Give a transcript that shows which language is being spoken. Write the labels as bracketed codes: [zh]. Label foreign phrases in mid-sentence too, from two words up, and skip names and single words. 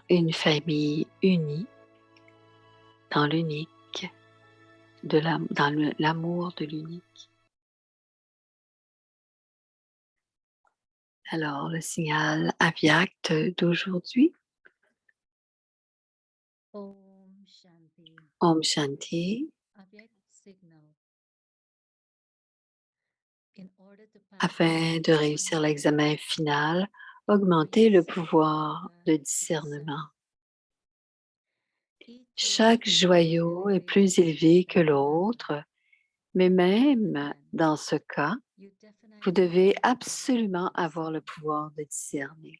[fr] une famille unie dans l'unique, dans l'amour de l'unique. Alors, le signal Avyakt d'aujourd'hui. [hi] ओम शान्ति. ओम शान्ति. [en] Avyak signal. In order to pass [fr] Afin de réussir l'examen final, Augmentez le pouvoir de discernement. Chaque joyau est plus élevé que l'autre, mais même dans ce cas, vous devez absolument avoir le pouvoir de discerner.